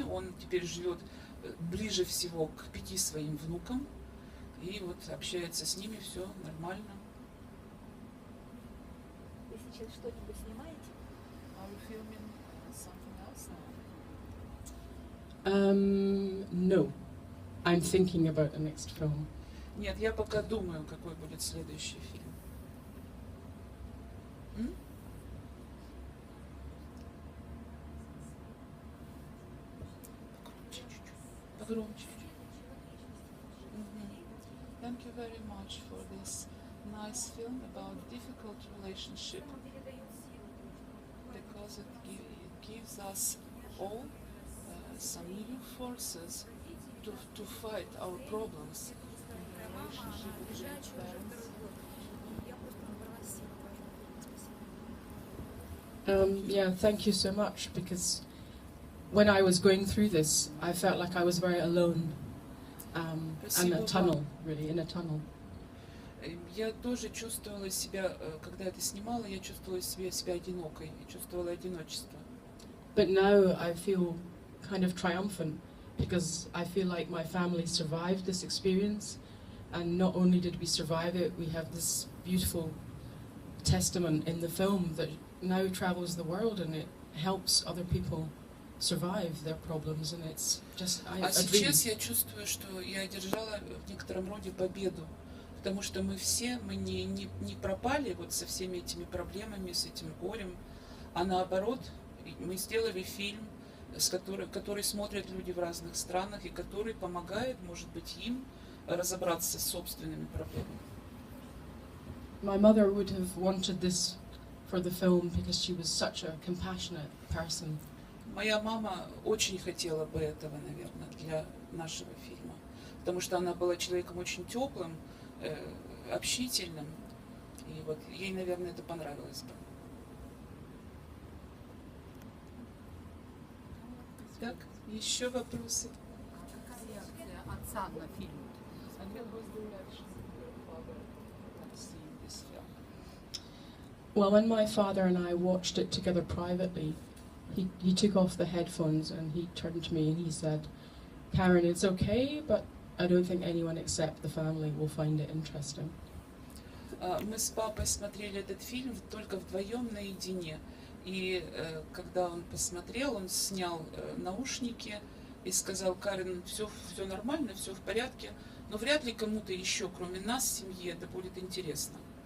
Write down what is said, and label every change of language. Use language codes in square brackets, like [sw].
[ru] Он теперь живет ближе всего к 5 своим внукам, и общается с ними, все нормально. Вы сейчас что-нибудь снимаете? [en] Are you filming something else now? No. I'm thinking about the next film. [ru] Нет, я пока думаю, какой будет следующий фильм. Погромче. [en] Thank you very much for this nice film about difficult relationship, because it gives us all some new forces to fight our problems in the relationship between parents. Yeah, thank you so much, because when I was going through this, I felt like I was very alone, in a tunnel, really, in a tunnel. [ru] Я тоже чувствовала себя, когда это снимала, я чувствовала себя одинокой, я чувствовала одиночество. [en] But now I feel kind of triumphant, because I feel like my family survived this experience, and not only did we survive it, we have this beautiful testament in the film that now travels the world, and it helps other people survive their problems, and it's just a dream. [ru] Сейчас я чувствую, что я одержала в некотором роде победу, потому что мы не пропали со всеми этими проблемами, с этим горем, а наоборот, мы сделали фильм, который смотрят люди в разных странах и который помогает, может быть, им разобраться с собственными проблемами. [en] My mother would have wanted this for the film because she was such a compassionate person. [ru] Моя мама очень хотела бы этого, наверное, для нашего фильма, потому что она была человеком очень теплым, общительным, и ей, наверное, это понравилось бы. Так, еще вопросы? Какая реакция отца на фильм? [en] Well, when my father and I watched it together privately, he took off the headphones and he turned to me and he said, "Karen, it's okay, but I don't think anyone except the family will find it interesting." [ru] Мы с папой смотрели этот фильм только вдвоем наедине. И когда он посмотрел, он снял наушники и сказал: "Карен, все нормально, все в порядке, но вряд ли кому-то еще, кроме нас, семьи, это будет интересно."